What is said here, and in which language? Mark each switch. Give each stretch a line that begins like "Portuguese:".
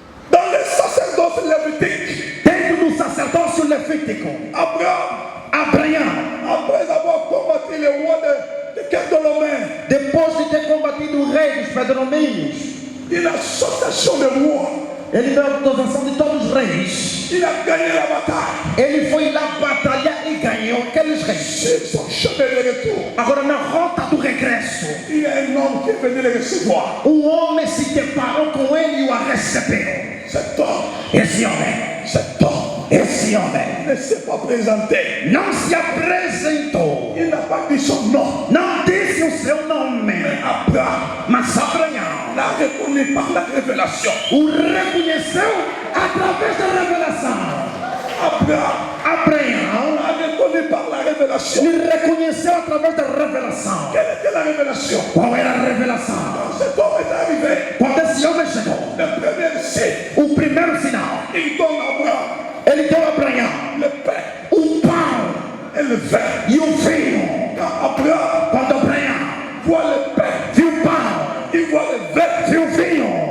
French: dans le sacerdoce lévitique,
Portuguese: dentro do sacerdócio levítico,
French: Abraham,
Portuguese: Abraão,
French: après avoir combattu le roi de Kedolomé,
Portuguese: depois de ter combatido o rei dos Pedromínios,
French: une association de rois,
Portuguese: ele deu a autorização de todos os reis.
French: il a gagné la bataille.
Portuguese: Ele foi lá batalhar e ganhou aqueles reis.
French: C'est son chemin de retour.
Portuguese: Agora, na rota do regresso,
French: Il y a un homme qui est venu le recevoir.
Portuguese: homem se deparou com ele e o recebeu.
French: Cet homme,
Portuguese: Esse homem, esse homem
French: ne s'est pas présenté.
Portuguese: não se apresentou,
French: Il n'a pas dit son nom.
Portuguese: não disse o seu nome,
French: Abraham
Portuguese: mas Abraão
French: l'a reconnu par la révélation.
Portuguese: o reconheceu através da revelação. Abraão
French: L'a reconnu par la révélation.
Portuguese: me reconheceu através da revelação.
French: Quelle était la révélation?
Portuguese: Qual era a revelação?
French: Quand cet homme est arrivé,
Portuguese: Quando esse homem chegou,
French: le premier signe,
Portuguese: o primeiro sinal,
French: il donne à Abraham
Portuguese: ele deu a Abraão
French: le pain
Portuguese: o pão
French: et le vin.
Portuguese: e o vinho.
French: Quand Abraham
Portuguese: Quando Abraão
French: voit le pain,
Portuguese: viu o pão,
French: il voit le vin,
Portuguese: viu o vinho,